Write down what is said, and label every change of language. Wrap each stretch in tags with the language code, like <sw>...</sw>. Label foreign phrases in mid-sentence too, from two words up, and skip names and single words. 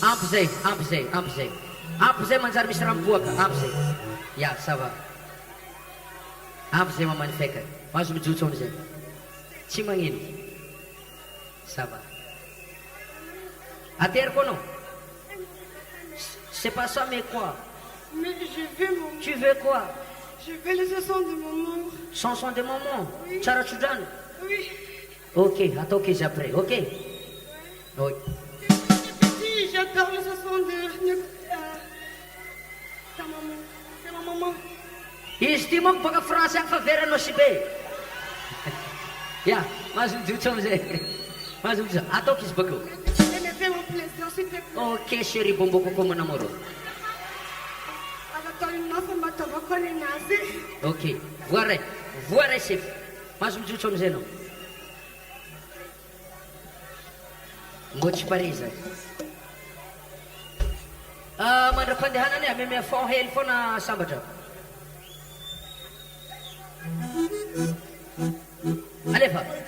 <mg>Ampy zay manjary misy raha miboaka, ampy zay.</mg> <fr>Ya, ça va.</fr> <mg>Ampy zay mamany feka. Mahazo mijotso amizay. Tsy magnino.</mg> <fr>Ça va.</fr> <mg>Ateriko anao?</mg> <fr>C'est pas ça, mais quoi? Mais je veux mon... Tu veux quoi? Je veux les chansons de maman. Chanson de maman? Oui.</fr> <mg>Tsara tsodrano?</mg> <fr>Oui.</fr> <mg>Ok, atao ok izy après, ok? Oui.</mg> <fr>Petit, j'adore les chansons de ta maman. C'est ma maman.</fr> <mg>Izy ty manko baka français agny fa veranao sy be. Ya, mahazo mijotso amizay. Mahazo mijotso. Ataoko izy bakeo.</mg> <fr>Elle me fait mon plaisir, s'il te plaît. Ok, chéri, bombo coco mon amour. Attends, une offre, ma tobacco, les nazis.</fr> <mg>Ok, voare chef. Mahazo mijotso amizay anao. Mbô tsy pare zay. Mandram-pandehanany ameme fond hely foana sambatra. Alefa.</mg>